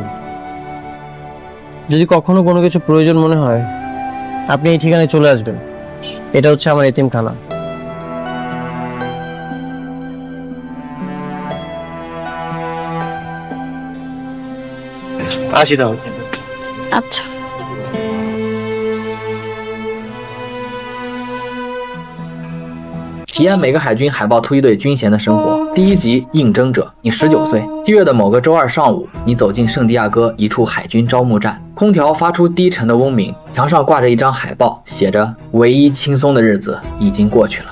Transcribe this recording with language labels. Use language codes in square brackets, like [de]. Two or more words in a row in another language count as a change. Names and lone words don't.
[bn] যদি কখনো কোনো কিছু প্রয়োজন মনে হয় আপনি এই ঠিকানায় চলে আসবেন। এটা হচ্ছে আমার এতিমখানা। আসি তাহলে। আচ্ছা। [zh] 体验每个海军海豹突击队军衔的生活。第一集，应征者，你19岁。7月的某个周二上午，你走进圣地亚哥一处海军招募站，空调发出低沉的嗡鸣，墙上挂着一张海报，写着“唯一轻松的日子已经过去了”。